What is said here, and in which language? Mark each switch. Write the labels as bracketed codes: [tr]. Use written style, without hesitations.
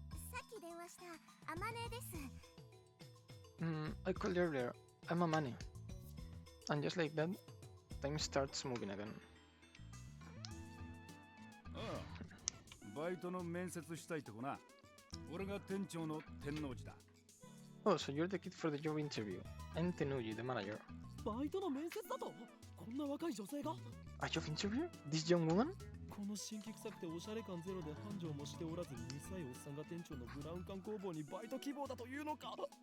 [ja] さっき電話したアマネです。 [en] I called earlier. I'm a money. And just like that, time starts moving again. [ja] ああ、バイトの面接したいとこな。俺が店長の天王寺だ。 [en] Oh, so you're the kid for the job interview. I'm Tenuji, the manager. [ja] バイトの面接だとこんな若い女性が [en] A job interview? This young woman? [ja] この新規臭くておしゃれ感ゼロで繁盛もしておらずうるさいおっさんが店長のブラウン管工房にバイト希望だというのか